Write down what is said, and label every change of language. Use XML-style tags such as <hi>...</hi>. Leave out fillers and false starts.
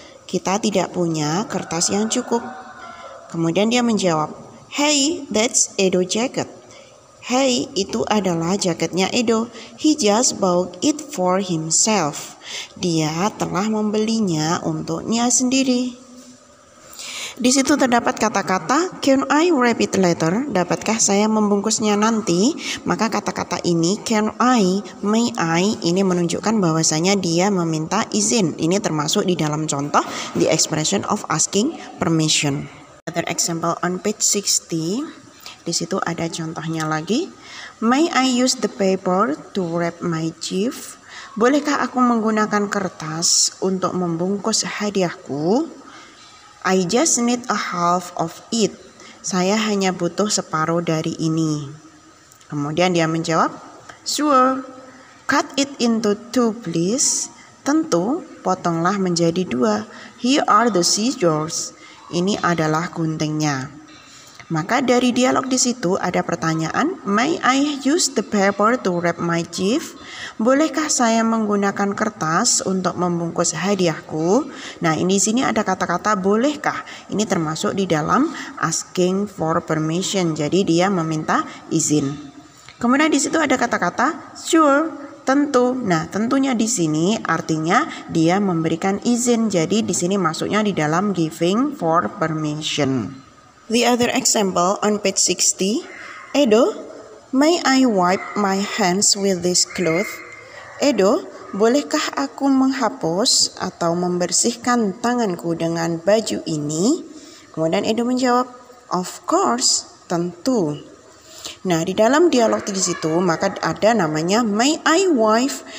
<id>Kita tidak punya kertas yang cukup. Kemudian dia menjawab,</id> <en>hey, that's Edo jacket.</en> <id>Hey, itu adalah jaketnya Edo.</id> <en>He just bought it for himself.</en> <id>Dia telah membelinya untuknya sendiri. Di situ terdapat kata-kata</id> <en>can I wrap it later?</en> <id>Dapatkah saya membungkusnya nanti? Maka kata-kata ini can I, may I, ini menunjukkan bahwasanya dia meminta izin. Ini termasuk di dalam contoh the expression of asking permission.</id> <en>Another example on page 60.</en> <id>Di situ ada contohnya lagi.</id> <en>May I use the paper to wrap my gift?</en> <id>Bolehkah aku menggunakan kertas untuk membungkus hadiahku?</id> <en>I just need a half of it.</en> <id>Saya hanya butuh separuh dari ini. Kemudian dia menjawab,</id> <en>sure. Cut it into two, please.</en> <id>Tentu, potonglah menjadi 2.</id> <en>Here are the scissors.</en> <id>Ini adalah guntingnya. Maka dari dialog di situ ada pertanyaan,</id> <en>may I use the paper to wrap my gift?</en> <id>Bolehkah saya menggunakan kertas untuk membungkus hadiahku? Nah, ini di sini ada kata-kata bolehkah. Ini termasuk di dalam asking for permission. Jadi dia meminta izin. Kemudian di situ ada kata-kata sure, tentu. Nah, tentunya di sini artinya dia memberikan izin. Jadi di sini masuknya di dalam giving for permission.</id> <en>The other example on page 60. Edo, may I wipe my hands with this cloth?</en> <id>Edo, bolehkah aku menghapus atau membersihkan tanganku dengan baju ini? Kemudian Edo menjawab, of course, tentu. Nah, di dalam dialog di situ maka ada namanya</id> <en>may I wipe.</en>